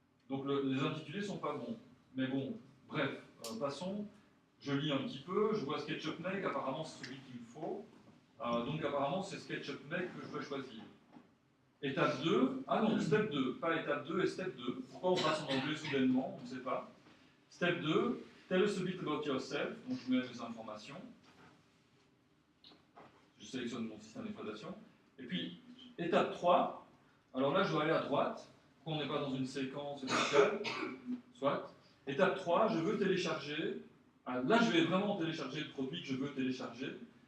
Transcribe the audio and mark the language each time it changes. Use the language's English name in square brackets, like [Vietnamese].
[French] Donc les intitulés ne sont pas bons. Mais bon, bref, passons. Je lis un petit peu, je vois SketchUp Make, apparemment c'est celui qu'il me faut. Donc apparemment c'est SketchUp Make que je vais choisir. Étape 2, ah non, step 2, pas étape 2 et step 2. Pourquoi on passe en anglais soudainement? On ne sait pas. [English] Step 2, tell us a bit about yourself. [French] Donc je mets mes informations. Je sélectionne mon système d'exploitation. Et puis, étape 3, alors là je dois aller à droite, qu'on n'est pas dans une séquence verticale, soit. Étape 3, je veux télécharger. Là je vais vraiment télécharger le produit que je veux télécharger.